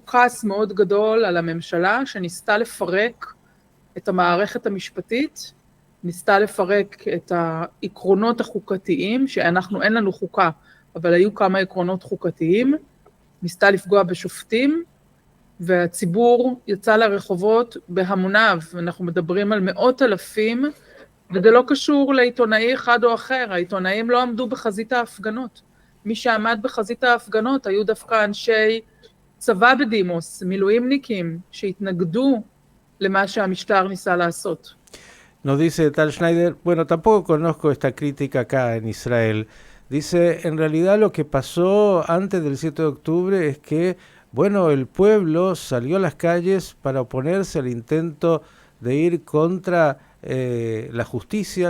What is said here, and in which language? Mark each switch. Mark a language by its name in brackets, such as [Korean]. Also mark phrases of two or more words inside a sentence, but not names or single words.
[Hebrew] כעס מאוד גדול על הממשלה שניסתה לפרק את המערכת המשפטית, ניסתה לפרק את העקרונות החוקתיים, שאנחנו אין לנו חוקה, אבל היו כמה עקרונות חוקתיים, ניסתה לפגוע בשופטים, והציבור יצא לרחובות בהמוניו, אנחנו מדברים על מאות אלפים, וזה לא קשור לעיתונאי אחד או אחר, העיתונאים לא עמדו בחזית ההפגנות. מי שעמד בחזית ההפגנות היו דווקא אנשי צבא בדימוס, מילואימניקים, שהתנגדו למה שהמשטר ניסה לעשות. [Spanish] Nos dice Tal Schneider, bueno, tampoco conozco esta crítica acá en Israel. Dice, en realidad lo que pasó antes del 7 de octubre es que, bueno, el pueblo salió a las calles para oponerse al intento de ir contra la justicia.